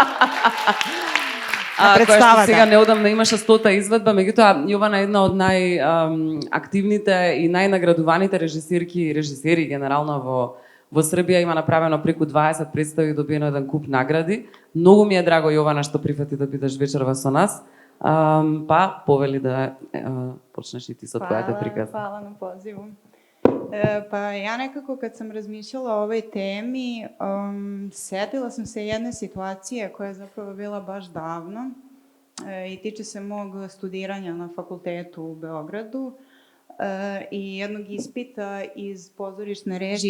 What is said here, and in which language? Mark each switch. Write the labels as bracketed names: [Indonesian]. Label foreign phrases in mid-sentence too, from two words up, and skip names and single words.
[Macedonian] Која што сега неодамна имаше 100-та изведба, меѓутоа Јована е една од најактивните и најнаградуваните режисерки и режисери генерално во Србија. Има направено преку 20 представи и добиено еден куп награди. Многу ми е драго, Јована, што прифати да бидеш вечерва со нас. Повели да почнеш и ти со твојата приказна. [Serbian] Hvala na pozivu. Pa ja nekako kad sam razmišljala o ovoj temi, setila sam se jedne situacije koja je zapravo bila baš davno i tiče se mog studiranja na fakultetu u Beogradu i jednog ispita iz pozorišne režije.